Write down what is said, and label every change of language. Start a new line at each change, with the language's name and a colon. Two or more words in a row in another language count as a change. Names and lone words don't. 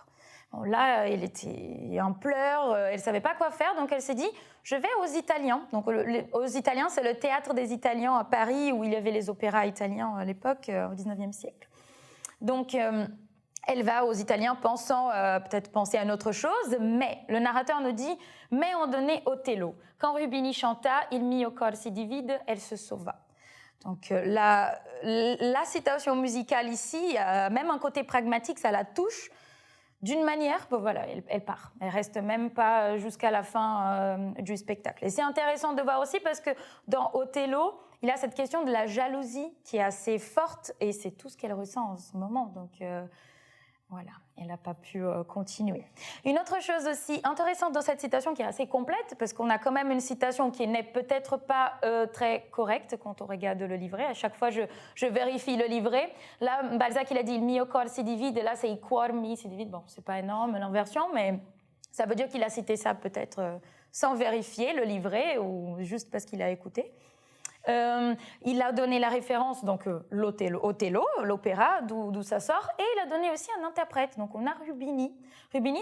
French: Bon, là, elle était en pleurs, elle ne savait pas quoi faire, donc elle s'est dit, je vais aux Italiens. Donc, aux Italiens, c'est le théâtre des Italiens à Paris, où il y avait les opéras italiens à l'époque, au 19e siècle. Donc, elle va aux Italiens pensant peut-être penser à une autre chose, mais le narrateur nous dit, mais on donnait Othello. Quand Rubini chanta,
Italian: il mio cor si divide,
French: elle se sauva. Donc la citation musicale ici, même un côté pragmatique, ça la touche. D'une manière, voilà, elle part. Elle reste même pas jusqu'à la fin du spectacle. Et c'est intéressant de voir aussi parce que dans Othello, il y a cette question de la jalousie qui est assez forte et c'est tout ce qu'elle ressent en ce moment. Donc voilà, elle n'a pas pu continuer. Une autre chose aussi intéressante dans cette citation qui est assez complète parce qu'on a quand même une citation qui n'est peut-être pas très correcte quand on regarde le livret. À chaque fois, je vérifie le livret. Là, Balzac, il a dit «
Italian: il mio cor si divide
French: » et là, c'est «
Italian: il cuor mi si divide ».
French: Bon, c'est pas énorme l'inversion, mais ça veut dire qu'il a cité ça peut-être sans vérifier le livret ou juste parce qu'il a écouté. Il a donné la référence, donc Othello, l'opéra, d'où ça sort, et il a donné aussi un interprète. Donc on a Rubini.